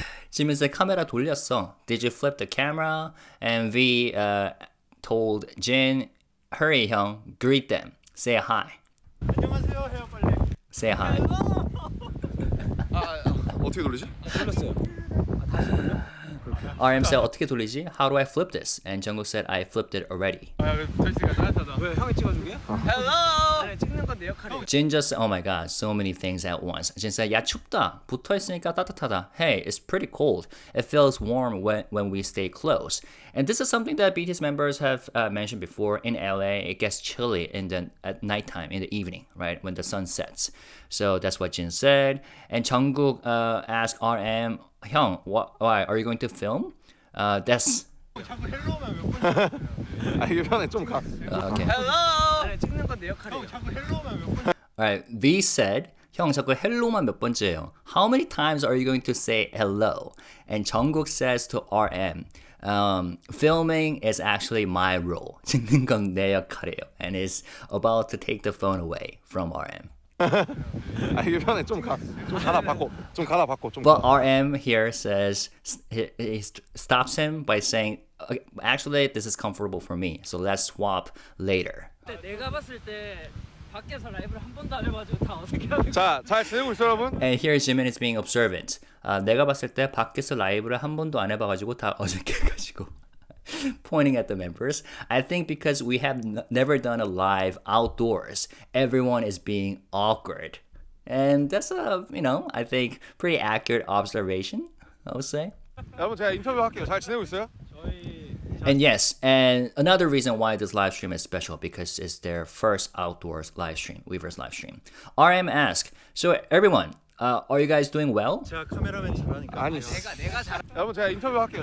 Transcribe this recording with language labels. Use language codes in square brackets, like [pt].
[en] Jimin said, [ko] 카메라 돌렸어. [en] Did you flip the camera? And V told Jin, hurry 형, greet them. Say hi. [ko] 안녕하세요 해요 빨리. [en] Say hi. [ko] 어떻게 돌리지? 돌렸어요. [en] RM said, [ko] 어떻게 돌리지? [en] How do I flip this? And Jungkook said, I flipped it already. [ko] 붙어있으니까 따뜻하다. 왜 형이 찍어주게요? 헬로. 아니 찍는 건 내 역할이에요. [en] Jin just said, oh my god, so many things at once. Jin said, [ko] 야 춥다. 붙어있으니까 따뜻하다. [en] Hey, it's pretty cold. It feels warm when we stay close. And this is something that BTS members have mentioned before. In LA, it gets chilly at nighttime, in the evening, right? When the sun sets. So that's what Jin said. And Jungkook asked RM, 형, why? Are you going to film? That's... [ko] 자꾸 헬로만 몇 번. 아 이게 편해 좀 가. [en] Okay. [ko] 헬로. 아니 찍는 건 내 역할이에요. 형 자꾸 헬로만 몇 번. [en] Alright, V said, [ko] 형 자꾸 헬로만 몇 번째예요. [en] How many times are you going to say hello? And Jungkook says to RM, filming is actually my role. [ko] 찍는 건 내 역할이에요. [en] And is about to take the phone away from RM. [ko] 아 이게 편해 좀 가. 좀 가다 바꿔. 좀 가다 바꿔. 좀. [en] But RM here says, he stops him by saying, okay, actually, this is comfortable for me. So let's swap later. [ko] 내가 봤을 때 밖에서 라이브를 한 번도 안 해가지고 다 어색해하는. 자, 잘 지내고 있어 여러분? [en] And here Jimin is being observant. [ko] 내가 봤을 때 밖에서 라이브를 한 번도 안 해봐가지고 다 어색해가지고. [en] Pointing at the members. I think because we have never done a live outdoors, everyone is being awkward. And that's a, I think pretty accurate observation, I would say. [ko] 여러분 제가 인터뷰 할게요. 잘 지내고 있어요? [en] And yes, and another reason why this live stream is special because it's their first outdoors live stream, Weverse live stream. RM asked, so everyone, are you guys doing well? [ko] 제가 카메라맨 잘하니까. 아니. 내가 잘. 여러분 제가 인터뷰 할게요.